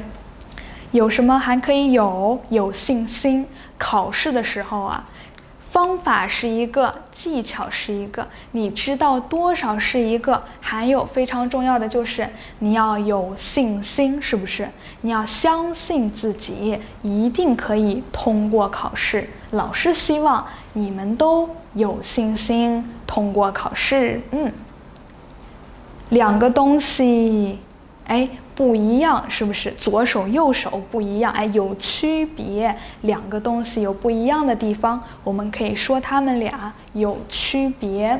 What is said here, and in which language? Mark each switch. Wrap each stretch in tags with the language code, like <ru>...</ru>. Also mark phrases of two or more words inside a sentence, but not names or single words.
<zh>有什麼還可以有信心。考試的時候方法是一個，技巧是一個，你知道多少是一個，還有非常重要的就是你要有信心，是不是？你要相信自己一定可以通過考試。老師希望你們都有信心通過考試。两個東西，哎，不一樣，是不是？左手右手不一樣，哎，有區別。兩個東西有不一樣的地方，我們可以說它們倆有區別。</zh>